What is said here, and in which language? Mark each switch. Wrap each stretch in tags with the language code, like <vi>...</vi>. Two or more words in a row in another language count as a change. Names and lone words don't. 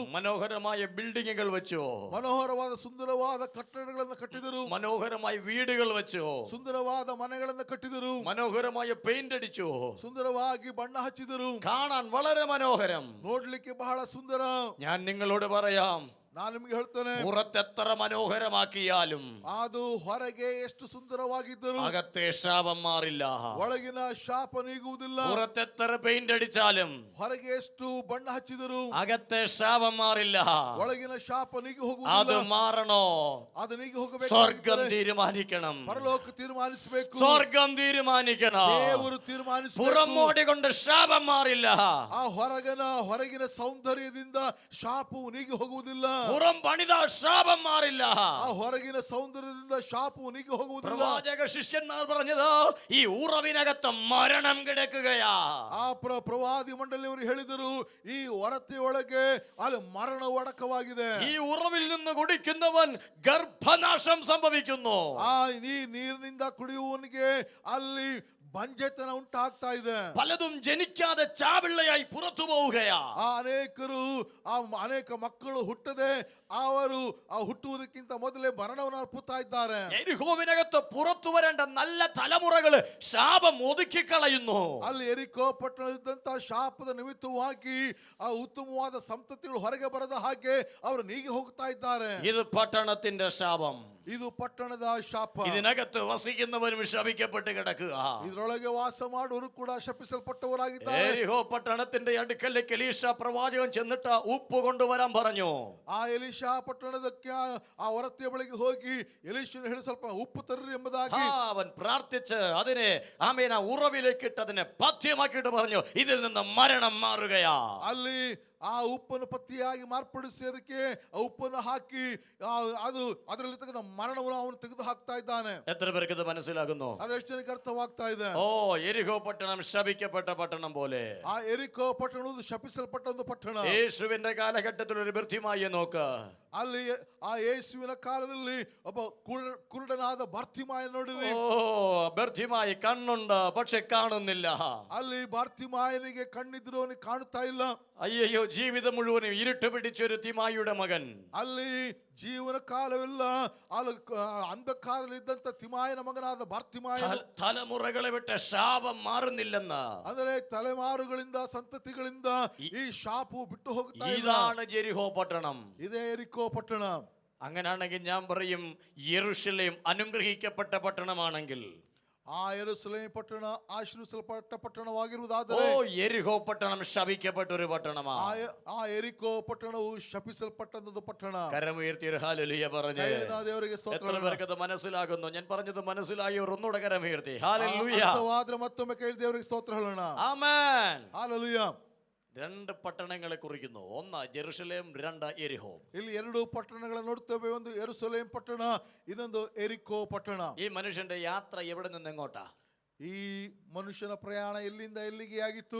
<ml>മനോഹരമായ ബിൽഡിങ്ങുകൾ വെച്ചു,</ml> <kn>ಮನೋಹರವಾದ ಸುಂದರವಾದ ಕಟ್ಟಡಗಳನ್ನು ಕಟ್ಟಿದರು.</kn> <ml>മനോഹരമായ വീടുകൾ വെച്ചു,</ml> <kn>ಸುಂದರವಾದ ಮನೆಗಳನ್ನು ಕಟ್ಟಿದರು.</kn> <ml>മനോഹരമായ പെയിന്റ് അടിച്ചു,</ml> <kn>ಸುಂದರವಾಗಿ ಬಣ್ಣ ಹಚ್ಚಿದರು.</kn> <ml>കാണാൻ വളരെ മനോഹരം.</ml> <kn>ನೋಡ್ಲಿಕ್ಕೆ ಬಹಳ ಸುಂದರ.</kn> <ml>ഞാൻ നിങ്ങളോട് പറയാം,</ml> <kn>ನಾನು ನಿಮಗೆ ಹೇಳ್ತೇನೆ,</kn> <ml>പുറത്തെത്ര മനോഹരമാക്കിയാലും</ml> <kn>ಅದು ಹೊರಗೆ ಎಷ್ಟು ಸುಂದರವಾಗಿದ್ದರು</kn> <ml>അകത്തെ ശാപം മാറില്ല.</ml> <kn>ಒಳಗಿನ ಶಾಪ ನೀಗುವುದಿಲ್ಲ.</kn> <ml>പുറത്തെത്ര പെയിന്റ് അടിച്ചാലും</ml> <kn>ಹೊರಗೆ ಎಷ್ಟು ಬಣ್ಣ ಹಚ್ಚಿದರು</kn> <ml>അകത്തെ ശാപം മാറില്ല.</ml> <kn>ಒಳಗಿನ ಶಾಪ ನೀಗಿ</kn> <ml>അത്</ml> <kn>ಹೋಗುವುದಿಲ್ಲ.</kn> <ml>മാറണോ?</ml> <kn>ಅದು ನೀಗಿ ಹೋಗಬೇಕು.</kn> <ml>സ്വർഗം തീരുമാനിക്കണം.</ml> <kn>ಪರಲೋಕ ತೀರ್ಮಾನಿಸಬೇಕು.</kn> <ml>സ്വർഗം തീരുമാനിക്കണം.</ml> <kn>ದೇವರು ತೀರ್ಮಾನಿಸಬೇಕು.</kn> <ml>പുറമോടി കൊണ്ട് ശാപം മാറില്ല.</ml> <kn>ಆ ಹೊರಗಿನ ಸೌಂದರ್ಯದಿಂದ ಶಾಪವು ನೀಗಿ ಹೋಗುವುದಿಲ್ಲ.</kn> <ml>പുറം പണിത ശാപം മാറില്ല.</ml> <kn>ಆ ಹೊರಗಿನ ಸೌಂದರ್ಯದಿಂದ ಶಾಪವು ನೀಗಿ ಹೋಗುವುದಿಲ್ಲ.</kn> <ml>പ്രവാചക ശിഷ്യന്മാർ പറഞ്ഞത്, ഈ ഉറവിനകത്ത് മരണം കിടക്കുകയാ.</ml> <kn>ಆ ಪ್ರವಾದಿ ಮಂಡಳಿಯವರು ಹೇಳಿದರು, ಈ ಹೊರತೆಯೊಳಗೆ ಅಲ್ಲಿ ಮರಣ ಅಡಕವಾಗಿದೆ.</kn> <ml>ഈ ഉറവിൽ നിന്ന് കുടിക്കുന്നവൻ ഗർഭനാശം സംഭവിക്കുന്നു.</ml> <kn>ಆ ನೀರಿನಿಂದ ಕುಡಿಯುವವನಿಗೆ ಅಲ್ಲಿ ಬಂಜೆತನ ಉಂಟಾಗ್ತಾ ಇದೆ.</kn> <ml>പലതും ജനിക്കാതെ ചാപിള്ളയായി പുറത്തു പോവുകയാ.</ml> <kn>ಅನೇಕ ಮಕ್ಕಳು ಹುಟ್ಟದೆ ಅವರು ಹುಟ್ಟುವುದಕ್ಕಿಂತ ಮೊದಲೇ ಮರಣವನ್ನು ಅರ್ಪುತ್ತಾ ಇದ್ದಾರೆ.</kn> <ml>യെരിഹോവിനകത്ത് പുറത്തു വരേണ്ട നല്ല തലമുറകള് ശാപം ഒതുക്കി കളയുന്നു.</ml> <kn>ಅಲ್ಲಿ ಎರಿಕೋ ಪಟ್ಟಣದಂತ ಶಾಪದ ನಿಮಿತ್ತವಾಗಿ ಆ ಉತ್ತಮವಾದ ಸಂತತಿಗಳು ಹೊರಗೆ ಬರದ ಹಾಗೆ ಅವರು ನೀಗಿ ಹೋಗ್ತಾ ಇದ್ದಾರೆ.</kn> <ml>ഇത് പട്ടണത്തിന്റെ ശാപം.</ml> <kn>ಇದು ಪಟ್ಟಣದ ಶಾಪ.</kn> <ml>ഇതിനകത്ത് വസിക്കുന്നവരും ശപിക്കപ്പെട്ട് കിടക്കുക.</ml> <kn>ಇದರೊಳಗೆ ವಾಸ ಮಾಡುವವರು ಕೂಡ ಶಪಿಸಲ್ಪಟ್ಟವರಾಗಿದ್ದಾರೆ.</kn> <ml>യെരിഹോ പട്ടണത്തിന്റെ അടുക്കലേക്ക് എലീശ പ്രവാചകൻ ചെന്നിട്ട് ഉപ്പ് കൊണ്ടുവരാൻ പറഞ്ഞു.</ml> <kn>ಆ ಎಲೀಷಾ ಪಟ್ಟಣದಕ್ಕೆ ಆ ಹೊರತೆಯ ಬಳಿಗೆ ಹೋಗಿ ಎಲೀಷನು ಹೇಳಿ ಸ್ವಲ್ಪ ಉಪ್ಪು ತರ್ರಿ ಎಂಬುದಾಗಿ</kn> <ml>അവൻ പ്രാർത്ഥിച്ച് അതിനെ ആമേൻ ആ ഉറവിലേക്ക് അതിനെ പഥ്യമാക്കിയിട്ട് പറഞ്ഞു, ഇതിൽ നിന്ന് മരണം മാറുകയാ.</ml> <kn>ಅಲ್ಲಿ ಆ ಉಪ್ಪನ್ನು ಪತ್ತಿಯಾಗಿ ಮಾರ್ಪಡಿಸಿ ಅದಕ್ಕೆ ಆ ಉಪ್ಪನ್ನು ಹಾಕಿ ಅದು ಅದರಲ್ಲಿರ್ತಕ್ಕಂಥ ಮರಣವನ್ನು ಅವನು ತೆಗೆದು ಹಾಕ್ತಾ ಇದ್ದಾನೆ.</kn> <ml>എത്ര പേർക്ക് ഇത് മനസ്സിലാകുന്നു?</ml> <kn>ಅದೆಷ್ಟು ಜನಕ್ಕೆ ಅರ್ಥವಾಗ್ತಾ ಇದೆ?</kn> <ml>ഓ, യെരിഹോ പട്ടണം ശപിക്കപ്പെട്ട പട്ടണം പോലെ.</ml> <kn>ಆ ಎರಿಕೋ ಪಟ್ಟಣವು ಶಪಿಸಲ್ಪಟ್ಟ ಒಂದು ಪಟ್ಟಣ.</kn> <ml>യേശുവിന്റെ കാലഘട്ടത്തിൽ ഒരു വൃദ്ധിമായി നോക്ക്.</ml> <kn>ಅಲ್ಲಿ ಆ ಯೇಸುವಿನ ಕಾಲದಲ್ಲಿ ಒಬ್ಬ ಕುರುಡನಾದ ಬಾರ್ತಿಮಾಯ ನೋಡಿರಿ.</kn> <ml>ഓ, ബർത്തിമായി കണ്ണുണ്ട് പക്ഷെ കാണുന്നില്ല.</ml> <kn>ಅಲ್ಲಿ ಬಾರ್ತಿಮಾಯನಿಗೆ ಕಣ್ಣಿದ್ರು ಅವನಿಗೆ ಕಾಣುತ್ತಾ ಇಲ್ಲ.</kn> <ml>അയ്യോ, ജീവിതം മുഴുവനും ഇരുട്ട് പിടിച്ചൊരു തിമായിയുടെ മകൻ.</ml> <kn>ಅಲ್ಲಿ ಜೀವನ ಕಾಲವಿಲ್ಲ, ಅಲ್ಲಿ ಅಂಧಕಾರದಲ್ಲಿದ್ದಂತ ತಿಮಾಯನ ಮಗನಾದ ಬಾರ್ತಿಮಾಯ</kn> <ml>തലമുറകളെ വിട്ട് ശാപം മാറുന്നില്ലെന്ന്.</ml> <kn>ಅಂದರೆ ತಲೆಮಾರುಗಳಿಂದ ಸಂತತಿಗಳಿಂದ ಈ ಶಾಪು ಬಿಟ್ಟು ಹೋಗ್ತಾ ಇಲ್ಲ.</kn> <ml>ഇതാണ് ജെരിഹോ പട്ടണം.</ml> <kn>ಇದೇ ಎರಿಕೋ ಪಟ್ಟಣ.</kn> <ml>അങ്ങനാണെങ്കിൽ ഞാൻ പറയും, യെരൂശലേം അനുഗ്രഹിക്കപ്പെട്ട പട്ടണമാണെങ്കിൽ,</ml> <kn>ಆ ಯೆರೂಸಲೇಮ್ ಪಟ್ಟಣ ಆಶೀರ್ವದಿಸಲ್ಪಟ್ಟ</kn> <ml>ഓ</ml> <kn>ಪಟ್ಟಣವಾಗಿರುವುದಾದರೆ,</kn> <ml>യെരിഹോ പട്ടണം ശപിക്കപ്പെട്ട ഒരു പട്ടണമാണ്.</ml> <kn>ಆ ಎರಿಕೋ ಪಟ್ಟಣವು ಶಪಿಸಲ್ಪಟ್ಟಂತದ್ದು ಪಟ್ಟಣ.</kn> <ml>കരമുയർത്തി ഒരു ഹല്ലേലൂയ പറഞ്ഞേ.</ml> <kn>ದೇವರಿಗೆ</kn> <ml>എത്ര</ml> <kn>ಸ್ತೋತ್ರ.</kn> <ml>പേർക്ക് അത് മനസ്സിലാകുന്നു? ഞാൻ പറഞ്ഞത് മനസ്സിലായവർ ഒന്നുകൂടെ കരമുയർത്തി ഹല്ലേലൂയ.</ml> <kn>ಅರ್ಥವಾದ್ರೆ ಮತ್ತೊಮ್ಮೆ ಕೇಳಿ ದೇವರಿಗೆ ಸ್ತೋತ್ರ ಹೇಳೋಣ.</kn> <ml>ആമേൻ.</ml> <kn>ಹಾಲೆಲೂಯಾ.</kn> <ml>രണ്ട് പട്ടണങ്ങളെ കുറിക്കുന്നു. ഒന്ന് ജെറുസലേം, രണ്ട് യെരിഹോ.</ml> <kn>ಇಲ್ಲಿ ಎರಡು ಪಟ್ಟಣಗಳನ್ನು ನೋಡ್ತೇವೆ. ಒಂದು ಯೆರೂಸಲೇಮ್ ಪಟ್ಟಣ, ಇನ್ನೊಂದು ಎರಿಕೋ ಪಟ್ಟಣ.</kn> <ml>ഈ മനുഷ്യന്റെ യാത്ര എവിടെ നിന്ന് എങ്ങോട്ടാ?</ml> <kn>ಈ ಮನುಷ್ಯನ ಪ್ರಯಾಣ ಎಲ್ಲಿಂದ ಎಲ್ಲಿಗೆ ಆಗಿತ್ತು?</kn>